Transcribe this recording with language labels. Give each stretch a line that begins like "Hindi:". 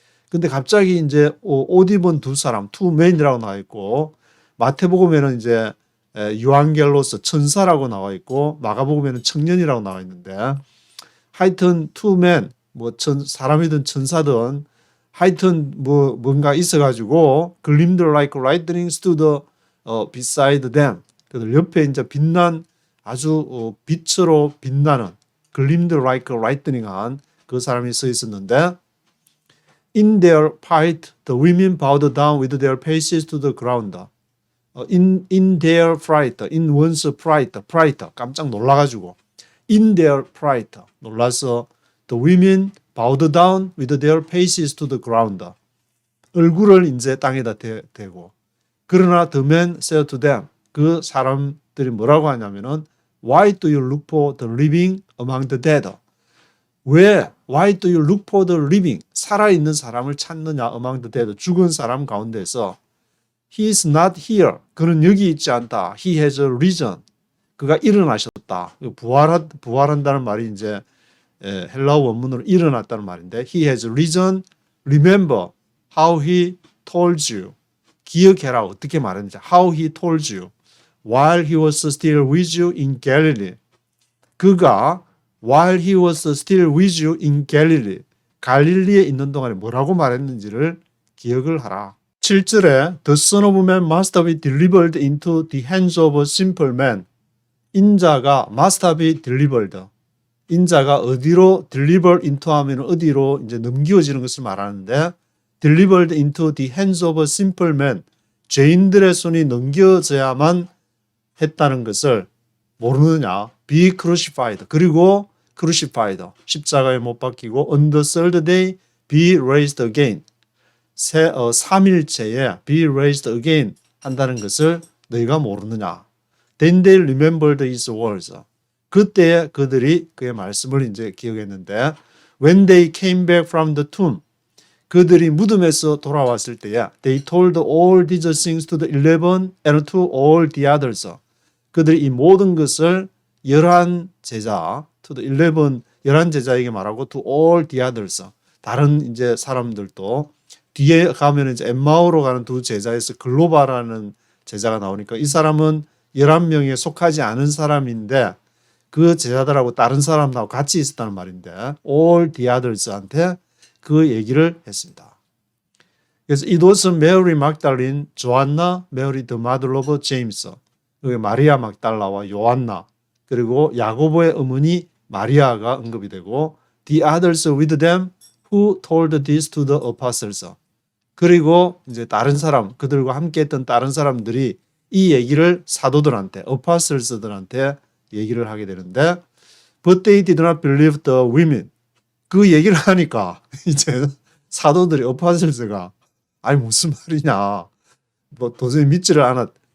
Korean: 근데 갑자기 이제 옷 입은 두 사람,
English: two men
Korean: 이라고 나와 있고, 마태복음에는 이제 유앙겔로스 천사라고 나와 있고, 마가복음에는 청년이라고 나와 있는데, 하여튼 two men, 뭐 사람이든 천사든 하여튼 뭐 뭔가 있어가지고
English: gleamed like lightning stood beside them.
Korean: 그들 옆에 이제 빛난 아주 빛으로 빛나는
English: gleamed like lightning
Korean: 한 그 사람이 서 있었는데,
English: in their fright, the women bowed down with their faces to the ground. In their fright, in one's fright,
Korean: 깜짝 놀라가지고
English: in their fright,
Korean: 놀라서
English: the women bowed down with their faces to the ground.
Korean: 얼굴을 이제 땅에다 대고, 그러나
English: the men said to them,
Korean: 그 사람들이 뭐라고 하냐면은
English: Why do you look for the living among the dead?
Korean: 왜
English: Why do you look for the living?
Korean: 살아있는 사람을 찾느냐
English: among the dead.
Korean: 죽은 사람 가운데서
English: He is not here.
Korean: 그는 여기 있지 않다.
English: He has risen.
Korean: 그가 일어나셨다. 부활한다는 말이 이제 헬라어 원문으로 일어났다는 말인데
English: He has risen. Remember how he told you.
Korean: 기억해라. 어떻게 말했는지. How he told you.
English: While he was still with you in Galilee.
Korean: 그가
English: while he was still with you in Galilee.
Korean: 갈릴리에 있는 동안에 뭐라고 말했는지를 기억을 하라. 7절에
English: The Son of Man must be delivered into the hands of a simple man.
Korean: 인자가
English: must be delivered.
Korean: 인자가 어디로
English: deliver into
Korean: 하면 어디로 이제 넘겨지는 것을 말하는데
English: delivered into the hands of a simple man.
Korean: 죄인들의 손이 넘겨져야만 했다는 것을 모르느냐.
English: Be crucified.
Korean: 그리고
English: crucified.
Korean: 십자가에 못 박히고
English: on the third day be raised again.
Korean: 3일째에
English: be raised again
Korean: 한다는 것을 너희가 모르느냐.
English: Then they remembered his words.
Korean: 그때 그들이 그의 말씀을 이제 기억했는데
English: when they came back from the tomb
Korean: 그들이 무덤에서 돌아왔을 때에
English: they told all these things to the 11 and to all the others.
Korean: 그들이 이 모든 것을 11 제자
English: to the 11
Korean: 제자에게 말하고
English: to all the others.
Korean: 다른 이제 사람들도 뒤에 가면 이제 엠마오로 가는 두 제자에서 글로바라는 제자가 나오니까 이 사람은 11명에 속하지 않은 사람인데 그 제자들하고 다른 사람하고 같이 있었다는 말인데
English: all the others
Korean: 한테 그 얘기를 했습니다. 그래서
English: it was Mary Magdalene, 조안나, Mary the mother of James.
Korean: 마리아 막달라와 요한나 그리고 야고보의 어머니 마리아가 언급이 되고
English: the others with them who told this to the apostles.
Korean: 그리고 이제 다른 사람 그들과 함께 했던 다른 사람들이 이 얘기를 사도들한테 apostles들한테 얘기를 하게 되는데
English: but they did not believe the women.
Korean: 그 얘기를 하니까 이제 사도들이 apostles가 아니 무슨 말이냐 뭐 도저히 믿지를 않았.